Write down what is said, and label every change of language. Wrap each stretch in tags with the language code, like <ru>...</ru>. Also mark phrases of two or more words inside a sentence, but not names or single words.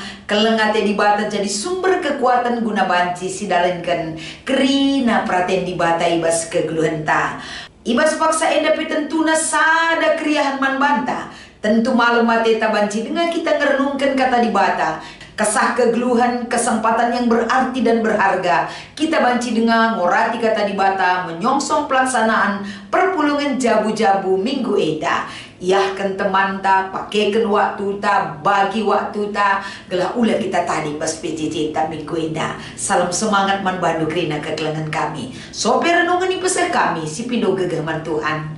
<btx>Kelengate dibata</btx> <id>jadi sumber kekuatan</id> <btx>guna banci sidalenkan. Kerina praten dibata ibas kegeluhenta. Ibas paksa enda petentuna sada kriahan man banta. Tentu malam mate banci dengan kita ngerenungkan kata dibata. Kesah kegeluhan,</btx> <id>kesempatan yang berarti dan berharga.</id> <btx>Kita banci dengan ngorati kata dibata,</btx> <id>menyongsong pelaksanaan</id> <btx>perpulungan jabu-jabu minggu eda. Yahkan teman ta, pakaikan waktu ta, bagi waktu ta. Gelah ulah kita tadi pas PJJ ta minggu eda.</btx> <id>Salam semangat</id> <btx>man bandu kerina kekelengan kami. Sope renungan i peser kami, si pindo gegaman Tuhan.</btx>